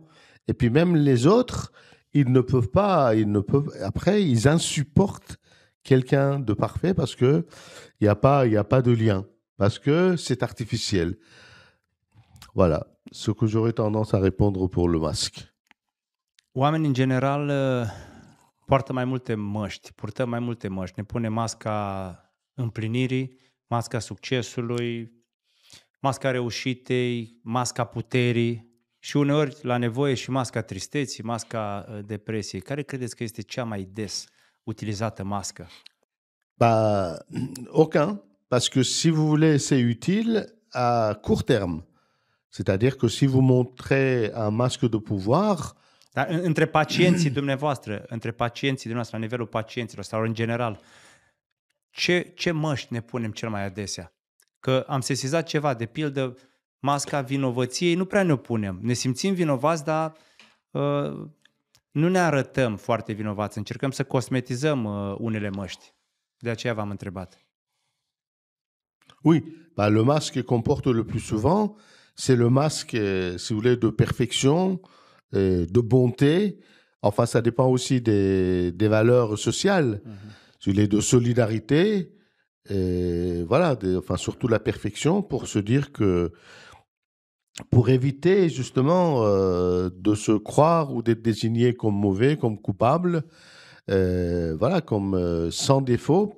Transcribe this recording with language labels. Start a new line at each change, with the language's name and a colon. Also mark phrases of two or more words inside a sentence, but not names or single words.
French: Et puis même les autres, après, ils insupportent quelqu'un de parfait parce que il n'y a pas de lien, parce que c'est artificiel. Voilà ce que j'aurais tendance à répondre pour le masque.
Romanian: Oamenii, în general, poartă mai multe măști, purtăm mai multe măști. Ne punem masca împlinirii, masca succesului, masca reușitei, masca puterii și uneori, la nevoie, și masca tristeții, masca depresiei. Care credeți că este cea mai des utilisată mască?
French: Bah, aucun, parce que si vous voulez, c'est utile à court terme. C'est-à-dire que si vous montrez un masque de pouvoir...
Romanian: Dar între pacienții dumneavoastră, la nivelul pacienților sau în general, ce măști ne punem cel mai adesea? Că am sesizat ceva, de pildă, masca vinovăției nu prea ne-o punem. Ne simțim vinovați, dar nu ne arătăm foarte vinovați. Încercăm să cosmetizăm unele măști. De aceea v-am întrebat.
French: Oui, bah, le masque qu'on porte le plus souvent, c'est le masque, si vous voulez, de perfection, de bonté. Enfin, ça dépend aussi des valeurs sociales, si vous voulez, de solidarité. Et voilà, enfin, surtout la perfection pour se dire que, pour éviter justement de se croire ou d'être désigné comme mauvais, comme coupable, voilà, comme sans défaut.